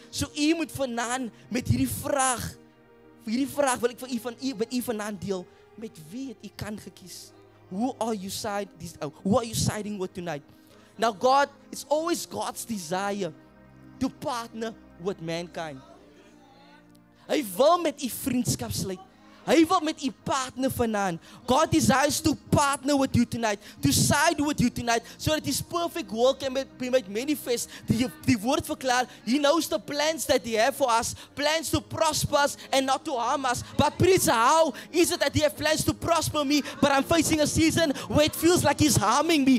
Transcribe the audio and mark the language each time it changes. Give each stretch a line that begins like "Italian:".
Afrikaans: So u moet vanaand met hierdie vraag wil ek vir u met u vanaand deel. Met wie het u kan gekies?
English: Who are you siding with tonight? Now God, it's always God's desire to partner with mankind.
Afrikaans: Hy wil met u vriendskap sluit. Hy wil met u partner vanaand.
English: God desires to partner with you tonight, to side with you tonight, so that His perfect will can be made manifest.
Afrikaans: Die woord verklaar,
English: He knows the plans that He have for us, plans to prosper us and not to harm us. But preacher, how is it that He have plans to prosper me, but I'm facing a season where it feels like He's harming me?